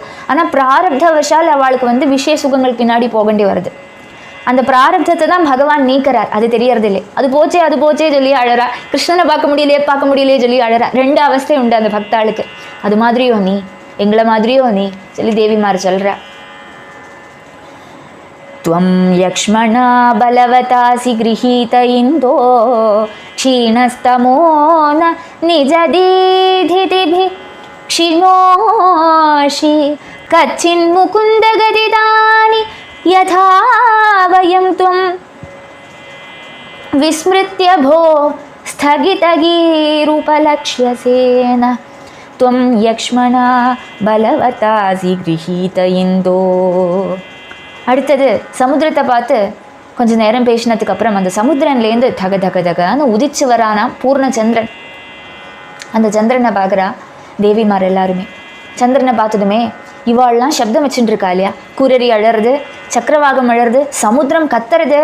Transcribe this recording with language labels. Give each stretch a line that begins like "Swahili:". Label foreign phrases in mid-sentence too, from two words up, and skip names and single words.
Tamil: ஆனால் பிராரப்த வசால் அவளுக்கு விஷய சுகங்கள் பின்னாடி போகண்டி வருது. அந்த பிராரப்தத்தை தான் பகவான் நீக்கிறார், அது தெரியறது இல்லை. அது போச்சே சொல்லி அழறா, கிருஷ்ணனை பார்க்க முடியலையே சொல்லி அழறா. ரெண்டு அவஸ்தை உண்டு அந்த பக்தாளுக்கு. அது மாதிரியோ நீ, எங்களை மாதிரியோ நீ சொல்லி தேவிமார் சொல்கிறா.
Sanskrit: त्वं यक्ष्मणा बलवतासि गृहीत इन्दो क्षीणस्तमो न निजदीधितिभिः क्षिणोषि कच्चिन्मुकुन्दगदिदानि यथा वयं त्वं विस्मृत्य भो स्थगितगीरुपलक्ष्यसेन त्वं यक्ष्मणा बलवतासि गृहीत इन्दो.
Tamil: அடுத்தது சமுத்திரத்தை பார்த்து கொஞ்சம் நேரம் பேசினதுக்கு அப்புறம் அந்த சமுத்திரன்லேருந்து தக தக தகன்னு உதிச்சு வரானா பூர்ணச்சந்திரன். அந்த சந்திரனை பார்க்குறா தேவிமார் எல்லாருமே. சந்திரனை பார்த்ததுமே இவாள்லாம் சப்தம் வச்சுட்டு இருக்கா இல்லையா, குரரி அழறது, சக்கரவாகம் அழறது, சமுத்திரம் கத்துறது.